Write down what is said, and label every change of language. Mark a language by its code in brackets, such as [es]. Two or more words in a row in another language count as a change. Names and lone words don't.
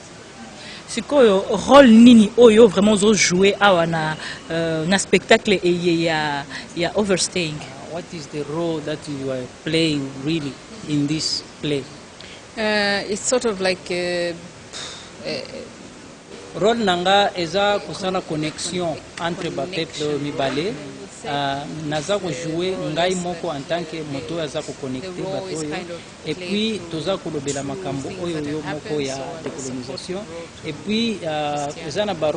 [ln] Sikoyo rôle nini oyo vraiment zo jouer awa na spectacle ya Overstaying? [en] What is the role that you are playing really in this play? It's sort of like [ln] rôle nanga eza kusala [fr] connexion entre [ln] ba peuple mibale. Naza ko jouer ngai moko [fr] en tant que [ln] moto aza ko connecter bato [fr] et puis [ln] toza ko lobela makambo oyo yo moko ya décolonisation [fr] et puis [ln] eza na ba